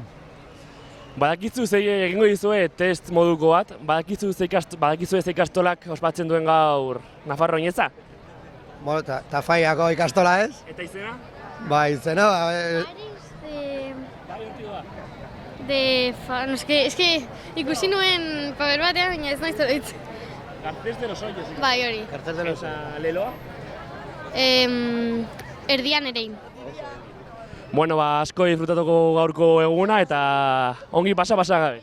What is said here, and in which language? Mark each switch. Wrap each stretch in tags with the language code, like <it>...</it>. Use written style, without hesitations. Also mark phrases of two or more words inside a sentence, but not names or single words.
<eu>Badakizu zei egingo dizue test moduko bat, badakizu ze ikastolak ospatzen duen gaur Nafarro Oineza? Bueno, ta faiako ikastola ez? Eta izena? Ba, izena, No, eske ikusi nuen paper batean, baina ez naiz oroitz. Garcés de los Hoyos. Bai, hori.</eu> <es>Cartel de los...</es> <eu>Eta leloa? Erdian erein. Bueno, asko disfrutatuko gaurko eguna eta ongi pasa gabe.</eu>